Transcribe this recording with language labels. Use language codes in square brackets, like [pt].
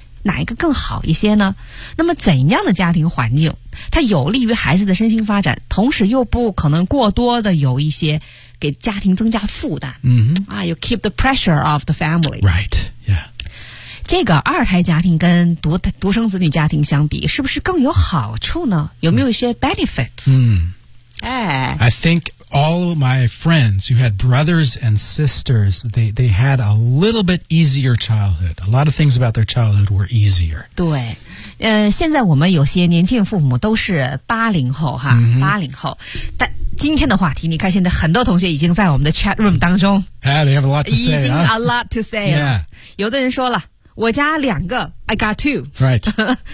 [zh] 哪一个更好一些呢？那么怎样的家庭环境它有利于孩子的身心发展，同时又不可能过多的有一些给家庭增加负担、 [en] you keep the pressure of the family. Right, yeah. [zh] 这个二胎家庭跟 独生子女家庭相比是不是更有好处呢？有没有一些 benefits? [en] I think all my friends who had brothers and sisters, they had a little bit easier childhood. A lot of things about their childhood were easier. [zh] 对。现在我们有些年轻父母都是80后哈、80后。但今天的话题，你看现在很多同学已经在我们的 chat room 当中。 [en] Yeah, they have a lot to say. [zh] 已经 [en] a lot to say. Yeah. [zh] 有的人说了。我家两个 [en] I got two. Right.